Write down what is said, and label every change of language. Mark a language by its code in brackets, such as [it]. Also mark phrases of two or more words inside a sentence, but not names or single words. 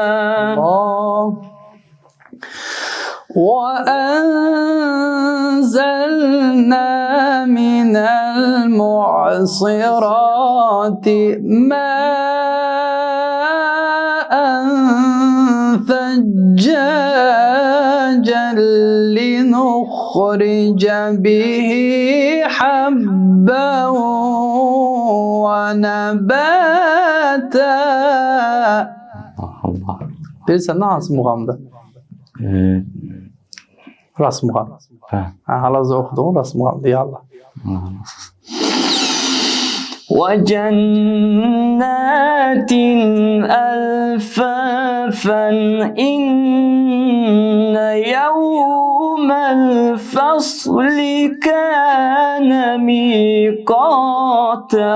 [ar] وأنزلنا من المعصرات ماء ثجاجا لنخرج به حبا ونباتا. [az] Bilirsən, nə hansı muğamdır? Rast muğam. Hal-hazırda oxuduğun rast muğamdır, [ar] يا الله. وَجَنَّاتٍ أَلْفَافًا إِنَّ يَوْمَ الْفَصْلِ كَانَ مِيقَاتًا.